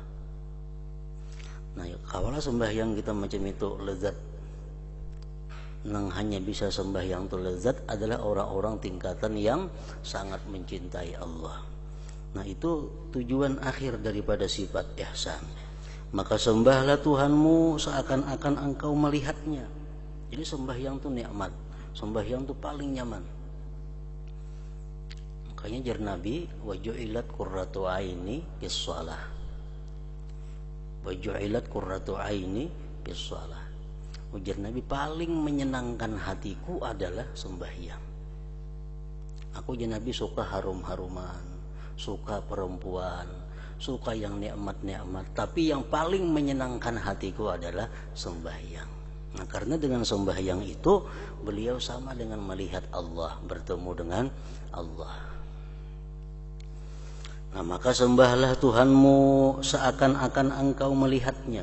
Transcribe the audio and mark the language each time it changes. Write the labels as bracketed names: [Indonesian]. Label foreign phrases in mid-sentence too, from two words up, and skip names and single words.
[Indonesian] Nah, kalau sembahyang kita macam itu lezat, yang hanya bisa sembahyang itu lezat adalah orang-orang tingkatan yang sangat mencintai Allah. Nah, itu tujuan akhir daripada sifat ihsan. Maka sembahlah Tuhanmu seakan-akan engkau melihatnya. Jadi sembahyang itu nikmat, sembahyang itu paling nyaman. Makanya jar Nabi, [Arabic] وجعلت قرة عيني بالصلاة. وجعلت قرة عيني بالصلاة. [Indonesian] Ujar Nabi, paling menyenangkan hatiku adalah sembahyang. Aku jar Nabi suka harum-haruman, suka perempuan, suka yang nikmat-nikmat, tapi yang paling menyenangkan hatiku adalah sembahyang. Nah, karena dengan sembahyang itu beliau sama dengan melihat Allah, bertemu dengan Allah. Nah, maka sembahlah Tuhanmu seakan-akan engkau melihatnya.